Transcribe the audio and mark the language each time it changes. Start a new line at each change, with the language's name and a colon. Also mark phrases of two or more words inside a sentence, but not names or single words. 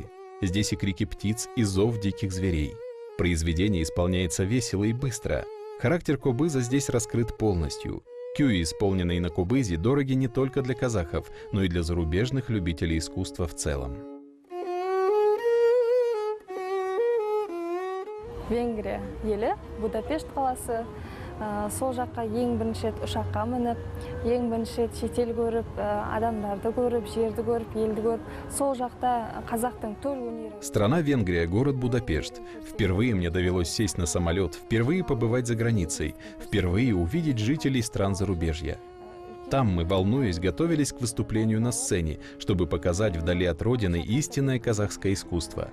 Russian: Здесь и крики птиц, и зов диких зверей. Произведение исполняется весело и быстро. Характер кобыза здесь раскрыт полностью. Кюи, исполненные на кобызе, дороги не только для казахов, но и для зарубежных любителей искусства в целом.
Kazakh: Венгрия елі, Будапешт қаласы. Сол жаққа ең бірінші рет ұшаққа мініп, ең бірінші рет шетел көріп, адамдарды көріп, жерді көріп, елді көріп, сол жақта қазақтың төл өнері.
Russian: Страна Венгрия, город Будапешт. Впервые мне довелось сесть на самолет, впервые побывать за границей, впервые увидеть жителей стран зарубежья. Там мы, волнуясь, готовились к выступлению на сцене, чтобы показать вдали от родины истинное казахское искусство.